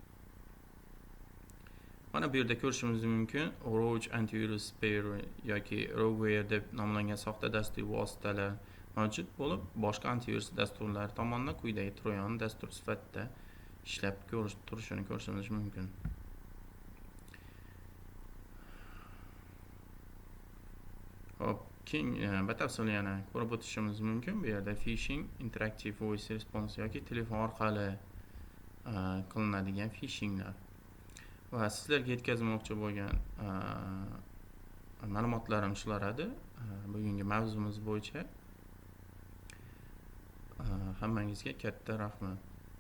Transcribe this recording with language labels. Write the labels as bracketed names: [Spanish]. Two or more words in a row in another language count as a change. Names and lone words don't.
[Uzbek] Mana bu yerda ko'rishimiz mumkin, Roach antivirus spare yoki Rogware deb nomlangan soxta dasturiy vositalar mavjud bo'lib, boshqa antivirus dasturlari tomonidan quyidagi troyan dastur sifatida ishlab turishini ko'rishimiz mumkin. Hop, keng batafsil yana ko'rib o'tishimiz mumkin. Bu yerda phishing, [English] interactive voice response [Uzbek] yoki telefon orqali qilinadigan phishinglar va sizlarga yetkazmoqchi bo'lgan ma'lumotlarim shular edi. Bugungi mavzumiz bo'yicha hammangizga katta rahmat.